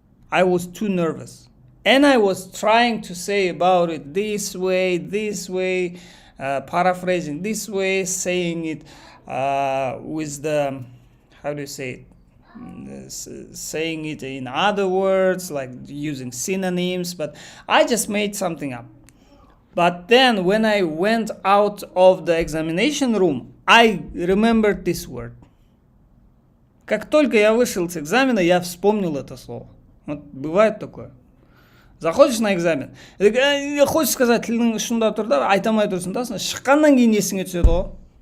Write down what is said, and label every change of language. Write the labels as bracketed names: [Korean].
[English] I was too nervous. And I was trying to say about it this way, paraphrasing this way, saying it with the, how do you say it? Saying it in other words, like using synonyms, but I just made something up. But then when I went out of the examination room, I remembered this word. [Russian] Как только я вышел с экзамена, я вспомнил это слово. Вот бывает такое. Заходишь на экзамен, хочешь сказать [Kazakh] тілің ұшында тұр да, айтамай тұрсың да, шыққаннан кейін есіңе түседі ғой.